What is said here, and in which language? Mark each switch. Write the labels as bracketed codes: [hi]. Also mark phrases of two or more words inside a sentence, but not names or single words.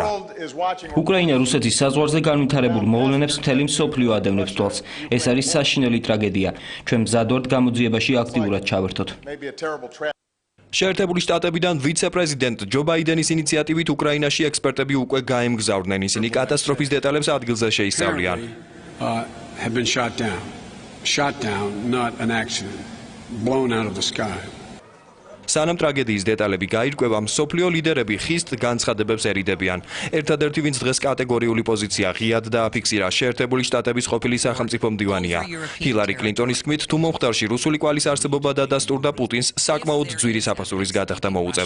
[ka] უკრაინა რუსეთის საზღვარზე განვითარებულ მოვლენებს მთელი მსოფლიო ადევნებს თვალს. ეს არის საშინელი ტრაგედია. ჩვენ მზად ვართ გამოძიებაში აქტიურად ჩავერთოთ. შეერთებული შტატებიდან ვიცე-პრეზიდენტ ჯო ბაიდენის ინიციატივით უკრაინაში ექსპერტები უკვე გაემგზავრნენ. ისინი კატასტროფის დეტალებს ადგილზე შეისწავლიან. [en] Have been shot down, not an accident, blown out of the sky. [ka] სანამ ტრაგედიის დეტალები გაირკვევა, მსოფლიო ლიდერები ხისტ განცხადებებს ერიდებიან. ერთადერთი, ვინც დღეს კატეგორიული პოზიცია ღიად დააფიქსირა, შეერთებული შტატების ყოფილი სახელმწიფო მდივანია. ჰილარი კლინტონის თქმით, თუ მომხდარში რუსული კვალის არსებობა დადასტურდა პუტინს, საკმაოდ ძვირი საფასურის გადახდა მოუწევს.